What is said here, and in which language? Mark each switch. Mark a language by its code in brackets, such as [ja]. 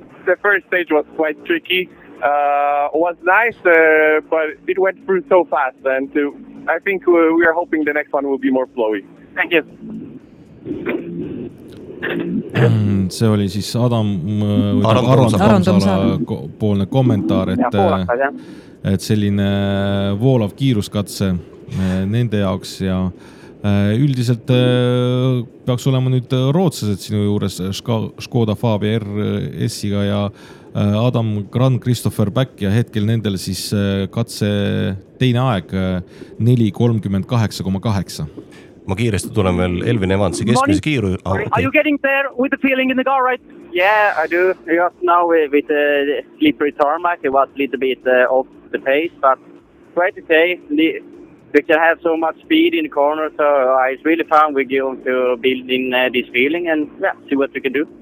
[en] The first stage was quite tricky. Was nice, but it went through so fast, and I think we are hoping the next one will be more flowy. Thank you. [et] See oli siis Aron Tomsala poolne kommentaar, et selline voolav kiiruskatse nende jaoks ja üldiselt peaks olema nüüd rootsased sinu juures Škoda Fabia RS-iga ja Adam Grand Christopher Back ja hetkel nendel siis katse teine aeg 4.38.8. Ma kiiresti tulen veel Elfyn Evansi keskmise kiiru. [en] Are you getting there with the feeling in the car, right? Yeah, I do. Just now with the slippery tarmac, it was a little bit off the pace, but great to say, we can have so much speed in the corner, so it's really fun with you to build in this feeling and yeah, see what we can do.